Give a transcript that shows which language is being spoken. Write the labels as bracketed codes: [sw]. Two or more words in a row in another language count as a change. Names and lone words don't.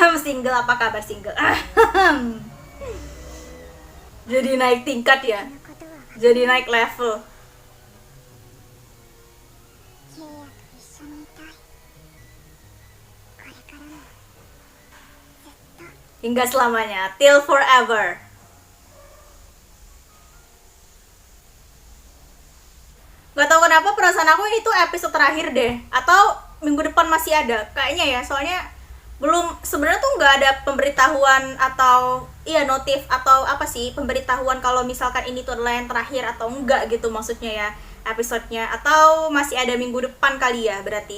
[id] single, apa kabar single? Jadi naik tingkat ya, [ja] のことは [id] jadi naik level. [ja] ケイヤと一緒にいたい。これからも [id] Hingga selamanya, [en] till forever. [id] Gak tau kenapa perasaan aku ini tuh episode terakhir deh, atau minggu depan masih ada kayaknya ya, soalnya belum, sebenarnya tuh nggak ada pemberitahuan atau iya notif atau apa sih pemberitahuan kalau misalkan ini tuh adalah yang terakhir atau enggak gitu maksudnya ya episodenya, atau masih ada minggu depan kali ya berarti.